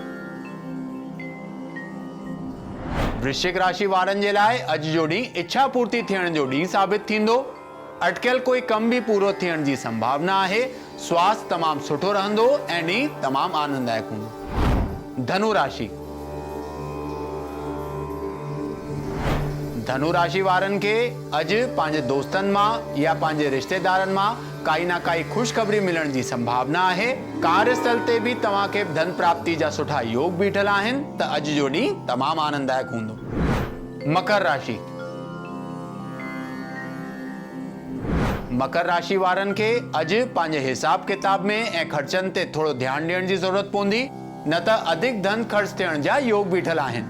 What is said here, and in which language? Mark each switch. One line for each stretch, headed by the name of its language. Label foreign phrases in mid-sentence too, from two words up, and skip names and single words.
Sindhi: वृश्चिक राशि वारनि जे लाइ अॼु जो ॾींहुं इच्छा पूर्ति थियण जो ॾींहुं साबित थींदो। अटकियल कोई कम भी पूरो थियण जी संभावना आहे। स्वास्थ्य तमामु सुठो रहंदो ऐं ॾींहुं तमामु आनंददायक हूंदो। धनु राशि। धनु राशि वारनि खे अॼु पंहिंजे दोस्तनि मां या पंहिंजे रिश्तेदारनि मां काई न काई ख़ुशख़बरी मिलण जी संभावना आहे। कार्यस्थल ते भी तव्हांखे धन प्राप्ति जा सुठा योग बीठल आहिनि, त अॼु जो ॾींहुं तमामु आनंददायक हूंदो। मकर राशि। मकर राशि वारनि खे अॼु पंहिंजे हिसाब किताब में ऐं ख़र्चनि ते थोरो ध्यानु ॾियण जी ज़रूरत पवंदी, न त अधिक धन ख़र्च थियण जा योग बीठल आहिनि।